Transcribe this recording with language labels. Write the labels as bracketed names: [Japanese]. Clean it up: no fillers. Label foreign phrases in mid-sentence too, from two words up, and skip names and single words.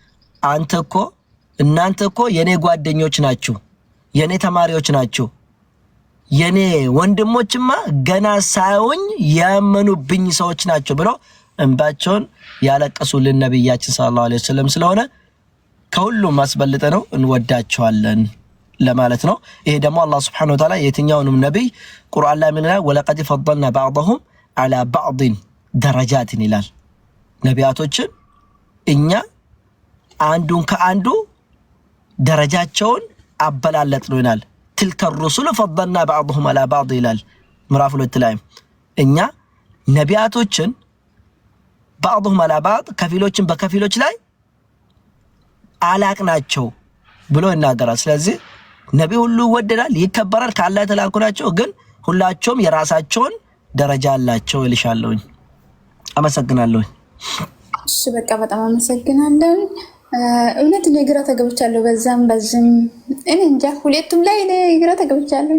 [Amharic] እናንተ እኮ የኔ ጓደኞች ናችሁ፣ የኔ ተማሪዎች ናችሁ። የኔ ወንድሞችማ ገና ሳይውኝ ያመኑብኝ ሰዎች ናቸው ብሎ እንባቸውን ያለቀሱልን ነብያችን [Arabic] صلى الله عليه وسلم [Amharic] ስለሆነ ከሁሉም ማስበልጠ ነው እንወዳቸዋለን ለማለት ነው። ይሄ ደግሞ አላህ [Arabic] سبحانه وتعالى [Amharic] የትኛውንም ነብይ ቁርአን ላይ ምን ይላል? [Arabic] ولقد فضلنا بعضهم على بعض درجات [Amharic] ይላል። ነቢያቶችን እኛ አንዱን ከአንዱ ደረጃቸውን አበላለጥ ነው ይላል። [Arabic] تلك الرسل فضلنا بعضهم على بعض [Amharic] ይላል ምዕራፍ 2 ላይ እኛ ነቢያቶችን [Arabic] بعضهم على بعض [Amharic] ከፊሎችን በከፊሎች ላይ አላቅናቸው ብሎ ይናገራል። ስለዚህ ነብይ ሁሉ ይወደዳል፣ ይከበራል፣ ከአላህ የተላኩ ናቸው። ግን ሁላቸውም የራሳቸውን ደረጃ አላቸው እልሻለሁ። አመሰግናለሁ። እሺ በቃ በጣም አመሰግናለሁ። እውነት እኔ ግራ ተገብቻለሁ። በዛም በዝም እኔ እንጃ ሁለቱም ላይ እኔ ግራ ተገብቻለሁ።